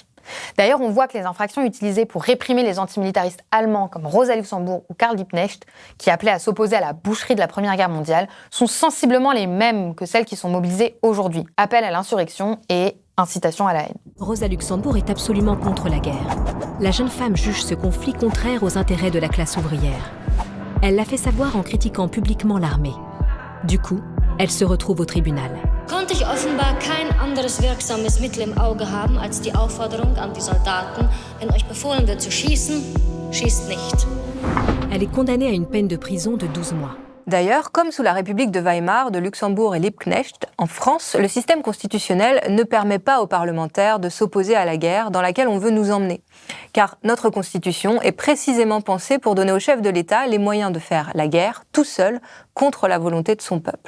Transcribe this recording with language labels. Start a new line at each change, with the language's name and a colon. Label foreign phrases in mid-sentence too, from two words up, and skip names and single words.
French: D'ailleurs, on voit que les infractions utilisées pour réprimer les antimilitaristes allemands comme Rosa Luxemburg ou Karl Liebknecht, qui appelaient à s'opposer à la boucherie de la Première Guerre mondiale, sont sensiblement les mêmes que celles qui sont mobilisées aujourd'hui. Appel à l'insurrection et incitation à la haine. Rosa Luxemburg est absolument contre la guerre. La jeune femme juge ce conflit contraire aux intérêts de la classe ouvrière. Elle l'a fait savoir en critiquant publiquement l'armée. Du coup, elle se retrouve au tribunal.
German: Konnte ich offenbar kein anderes wirksames Mittel im Auge haben als die Aufforderung an die Soldaten, wenn euch befohlen wird zu schießen, schießt nicht.
French: Elle est condamnée à une peine de prison de 12 mois. D'ailleurs, comme sous la République de Weimar, de Luxembourg et Liebknecht, en France, le système constitutionnel ne permet pas aux parlementaires de s'opposer à la guerre dans laquelle on veut nous emmener. Car notre Constitution est précisément pensée pour donner au chef de l'État les moyens de faire la guerre tout seul contre la volonté de son peuple.